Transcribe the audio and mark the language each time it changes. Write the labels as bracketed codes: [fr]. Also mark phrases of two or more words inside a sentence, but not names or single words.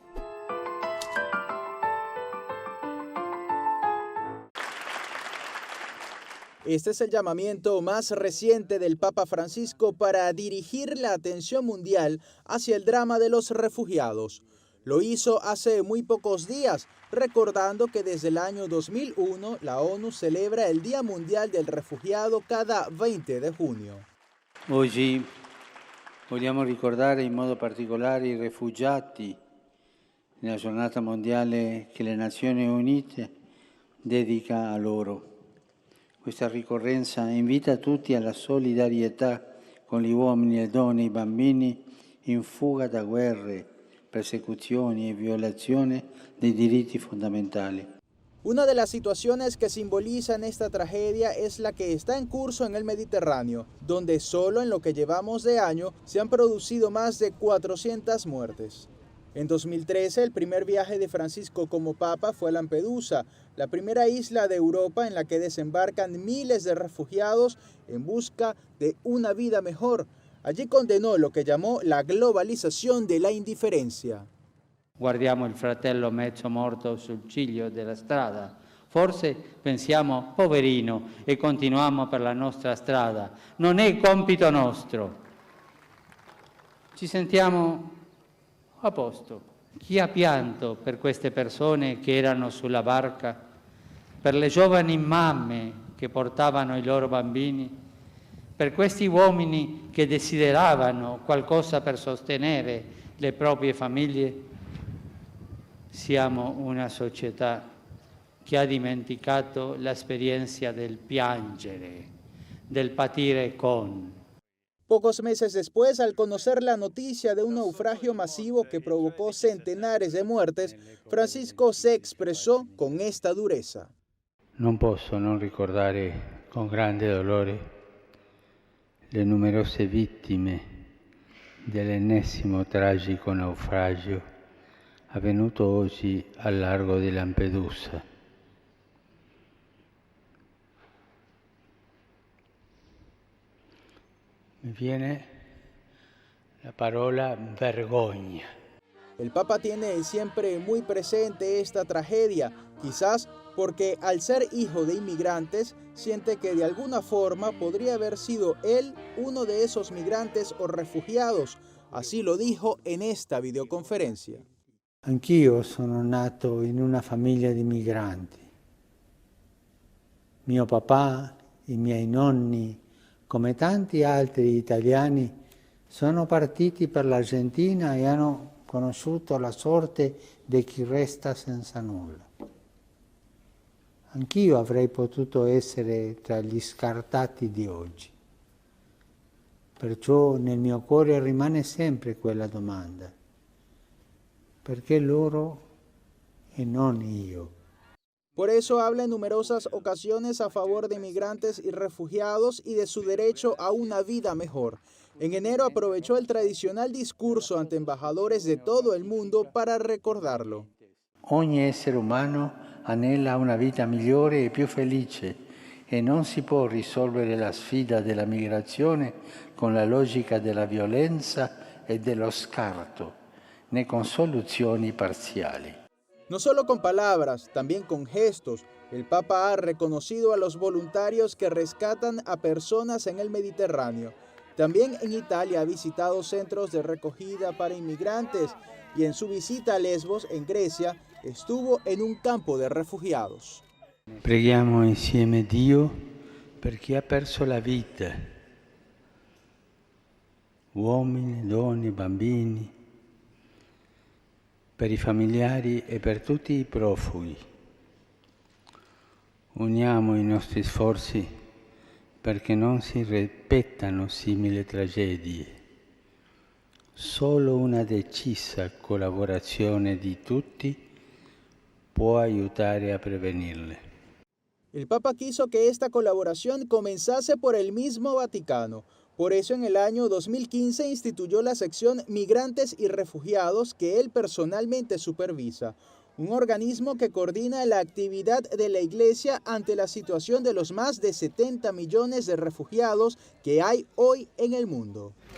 [es] Este es el llamamiento más reciente del Papa Francisco para dirigir la atención mundial hacia el drama de los refugiados. Lo hizo hace muy pocos días, recordando que desde el año 2001 la ONU celebra el Día Mundial del Refugiado cada 20 de junio. [it] Oggi vogliamo ricordare in modo particolare i rifugiati nella giornata mondiale che le Nazioni Unite dedica a loro. Questa ricorrenza invita tutti alla solidarietà con gli uomini, le donne e i bambini in fuga da guerre, persecuzioni e violazione dei diritti fondamentali. [es] Una de las situaciones que simbolizan esta tragedia es la que está en curso en el Mediterráneo, donde solo en lo que llevamos de año se han producido más de 400 muertes. En 2013, el primer viaje de Francisco como Papa fue a Lampedusa, la primera isla de Europa en la que desembarcan miles de refugiados en busca de una vida mejor. Allí condenó lo que llamó la globalización de la indiferencia. [it] Guardiamo il fratello mezzo morto sul ciglio della strada. Forse pensiamo, poverino, e continuiamo per la nostra strada. Non è compito nostro. Ci sentiamo a posto. Chi ha pianto per queste persone che erano sulla barca, per le giovani mamme che portavano i loro bambini, per questi uomini che desideravano qualcosa per sostenere le proprie famiglie? Siamo una società che ha dimenticato l'esperienza del piangere, del patire con. [es] Pocos meses después, al conocer la noticia de un naufragio masivo que provocó centenares de muertes, Francisco se expresó con esta dureza. [it] Non posso non ricordare con grande dolore le numerose vittime dell'ennesimo tragico naufragio avvenuto oggi al largo di Lampedusa. Mi viene la parola vergogna. [es] El Papa tiene siempre muy presente esta tragedia, quizás porque al ser hijo de inmigrantes, siente que de alguna forma podría haber sido él uno de esos migrantes o refugiados. Así lo dijo en esta videoconferencia. [it] Anch'io sono nato in una famiglia di migranti. Mio papà, i miei nonni, come tanti altri italiani, sono partiti per l'Argentina e hanno conosciuto la sorte di chi resta senza nulla. Anch'io avrei potuto essere tra gli scartati di oggi. Perciò nel mio cuore rimane sempre quella domanda: perché loro e non io? [es] Por eso habla en numerosas ocasiones a favor de migrantes y refugiados y de su derecho a una vida mejor. En enero aprovechó el tradicional discurso ante embajadores de todo el mundo para recordarlo. [it] Ogni essere umano anela una vita migliore e più felice e non si può risolvere la sfida della migrazione con la logica della violenza e dello scarto, né con soluzioni parziali. [es] No solo con palabras, también con gestos, el Papa ha reconocido a los voluntarios que rescatan a personas en el Mediterráneo. También en Italia ha visitado centros de recogida para inmigrantes y en su visita a Lesbos, en Grecia, estuvo en un campo de refugiados. [it] Preghiamo insieme Dio per chi ha perso la vita, uomini, donne, bambini, per i familiari e per tutti i profughi. Uniamo i nostri sforzi perché non si ripetano simili tragedie. Solo una decisa collaborazione di tutti può aiutare a prevenirle. [es] El Papa quiso que esta colaboración comenzase por el mismo Vaticano. Por eso en el año 2015 instituyó la sección Migrantes y Refugiados que él personalmente supervisa, un organismo que coordina la actividad de la Iglesia ante la situación de los más de 70 millones de refugiados que hay hoy en el mundo.